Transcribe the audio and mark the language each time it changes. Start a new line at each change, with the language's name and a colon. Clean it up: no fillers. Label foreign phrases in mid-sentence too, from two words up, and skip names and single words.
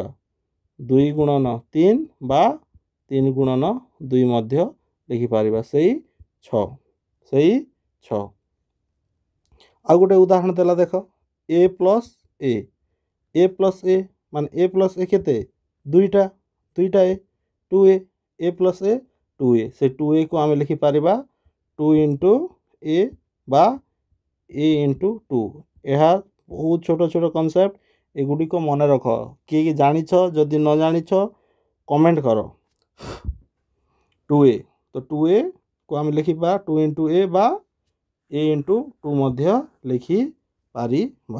Odia: 2 ଗୁଣନ 3 ବା 3 ଗୁଣନ 2 ମଧ୍ୟ ଲେଖିପାରିବା, ସେଇ 6। ଆଉ ଗୋଟେ ଉଦାହରଣ ଦେଲା ଦେଖ। A + A, A + A ମାନେ A + A କେତେ? 2ଟା A, 2A, A + A 2A। ସେ 2Aକୁ ଆମେ ଲେଖିପାରିବା 2 × A ବା A × 2। ଏହା ବହୁତ ଛୋଟ ଛୋଟ କନସେପ୍ଟ, ଏଗୁଡ଼ିକ ମନେ ରଖ। କିଏ ଜାଣିଛ? ଯଦି ନ ଜାଣିଛ କମେଣ୍ଟ କର। 2A, ତ 2Aକୁ ଆମେ ଲେଖିବା 2 × A ବା A × 2 ମଧ୍ୟ ଲେଖିପାରିବା।